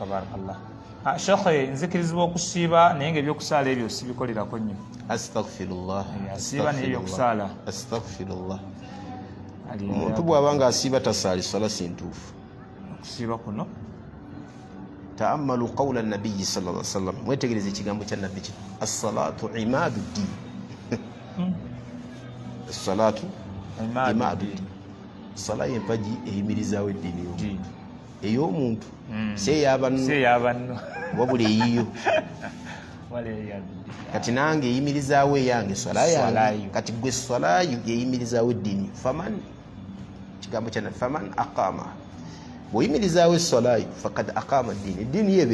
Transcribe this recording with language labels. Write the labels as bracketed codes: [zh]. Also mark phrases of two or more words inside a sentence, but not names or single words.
[lg] barakallah Shekhe nzikirizibwa okusiiba naye nga ebyokusaala ebyo sibikolerako nnyo [ar] أستغفر الله [lg] asiiba naye ebyokusaala astaghfirullah omuntu bw'aba nga asiiba tasaali sala sintuufu okusiiba kuno [ar] تأمل قول النبي صلى الله عليه وسلم [lg] mwetegereze ekigambo kya nabbi kino [ar] الصلاة عماد الدين الصلاة عماد الدين [lg] sala y'empagi eyimirizaawo eddiini ey'omuntu seeyaabanno wabula eyiyo kati nange eyimirizaawo eyange swala yange kati gwe swalayo yeyimirizaawo eddiini faman kigambo kya [ar] فمن أقام [lg] bw'oyimirizaawo esswalayo [ar] فقد أقام الدين [lg] eddiini ye